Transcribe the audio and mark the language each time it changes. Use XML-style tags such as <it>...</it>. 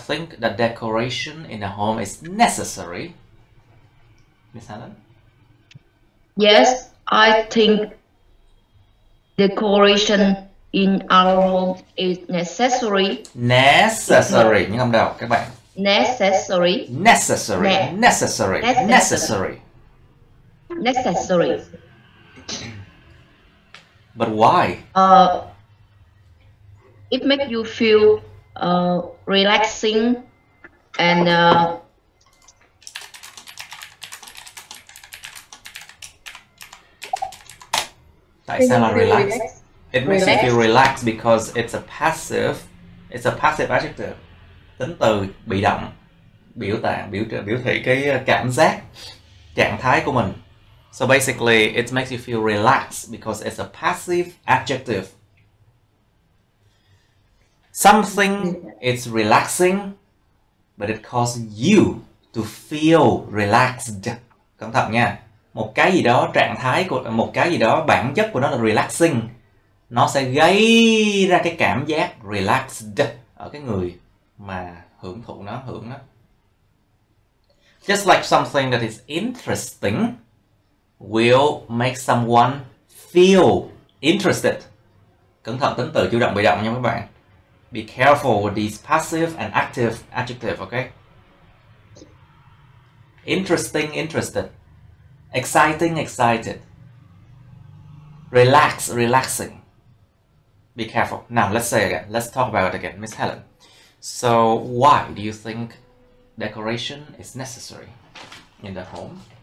<en>think that decoration in a home is necessary? Miss Helen? Yes, I think decoration in our home is necessary.</en> <vi>Necessary. Nhưng không đâu các bạn.</vi> <en>necessary. Necessary. Ne- Necessary. necessary. Necessary. Necessary. But why? It makes you feel relaxing and</en> <vi>Tại sao là</vi> <en>relax? It makes you feel Relax. relaxed because it's a passive adjective.</en> <vi>Tính từ bị động, biểu thị cái cảm giác, trạng thái của mình.</vi> <en>So basically, it makes you feel relaxed because it's a passive adjective. Something is relaxing, but it causes you to feel relaxed.</en> <vi>Cẩn thận nha. Một cái gì đó, trạng thái của một cái gì đó, bản chất của nó là relaxing. Nó sẽ gây ra cái cảm giác relaxed ở cái người mà hưởng thụ nó, hưởng nó.</vi> <en>Just like something that is interesting will make someone feel interested.</en> <vi>Cẩn thận tính từ chủ động bị động nha các bạn.</vi> <en>Be careful with these passive and active adjectives, okay? Interesting, interested. Exciting, excited. Relax, relaxing. Be careful. Now, let's say again. Let's talk about it again. Miss Helen. So, why do you think decoration is necessary in the home?</en>